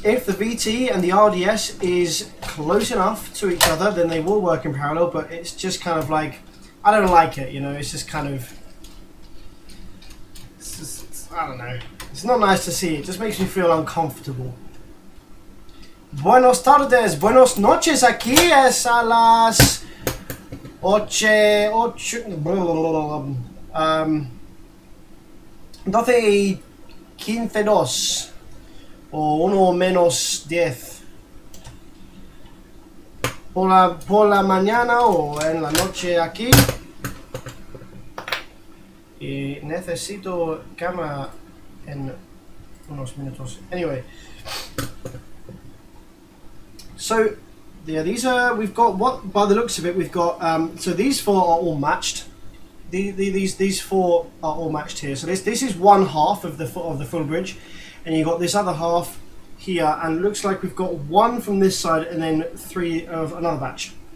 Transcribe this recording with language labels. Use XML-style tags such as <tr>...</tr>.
<en>If the VT and the RDS is close enough to each other, then they will work in parallel, but it's just kind of like, I don't like it, you know, it's just kind of, I don't know. It's not nice to see, it just makes me feel uncomfortable.</en> <es>Buenos tardes, buenos noches, aquí es a las 12:15 o 1 menos 10 por la mañana o en la noche aquí, y necesito cama en unos minutos.</es> <en>Anyway, so yeah, these are, we've got, what by the looks of it, we've got so these four are all matched. These four are all matched here. So this is one half of the full bridge, and you got this other half here, and it looks like we've got one from this side and then three of another batch.</en>